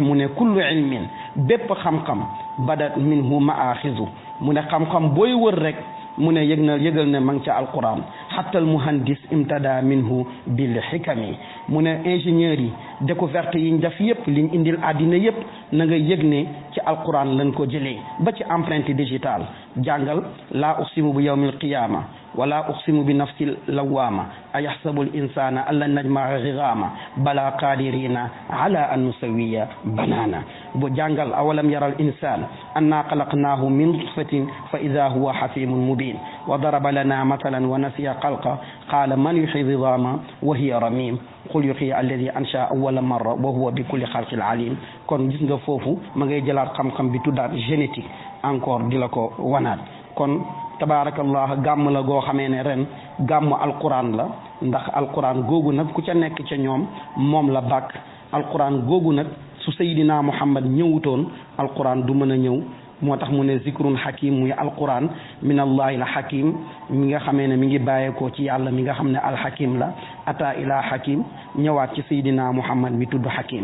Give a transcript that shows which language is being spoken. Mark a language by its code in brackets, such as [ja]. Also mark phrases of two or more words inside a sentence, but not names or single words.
[wo] mu ne [ar] كل علم [wo] bépp xam-xam [ar] بدأت منه مآخذه [wo] mu ne xam-xam booy wër rek mu ne yëgal ne ma ngi ca alquran [ar] حتى المهندس استمد منه بالحكم [wo] mu ne ingénieurs yi découverte yiñ def yëpp liñ indil àddina yëpp na nga yëg ne ci alquran lañ ko jëlee ba [ar] ci [fr] empreinte digitale [ar] jàngal لا أقسم بيوم القيامة ولا أقسم بالنفس اللوامة أيحسب الإنسان ألن نجمع عظامه بلى قادرين على أن نسوي بنانه [wo] bo jàngal [ar] أولم ير الإنسان أنا خلقناه من نطفة فإذا هو خصيم مبين وضرب لنا مثلا ونسي خلقه قال من يحيي العظام وهي رميم قل يحيي الذي أنشأ أول مرة وهو بكل خلق عليم. [wo] kon gis nga foofu ma ngay jëlaat xam-xam bi tuddaat [fr] génétique encore [wo] di la ko wanaat. kon tabaarakallah gàmm la goo xamee ne ren gàmm alquran la, ndax alquran googu nag ku ca nekk ca ñoom moom la bàkk. alquran googu nag su Seydina Muhammad ñëwutoon alquran du mën a ñëw. moo tax mu ne [ar] ذكر حكيم [wo] muy alquran [ar] من الله الحكيم [wo] mi nga xamee ne mi ngi bàyyeekoo ci yàlla mi nga xam ne alhakim la [ar] أتى إلى حكيم [wo] ñëwaat ci Seydina Muhammad mi tudd hakim.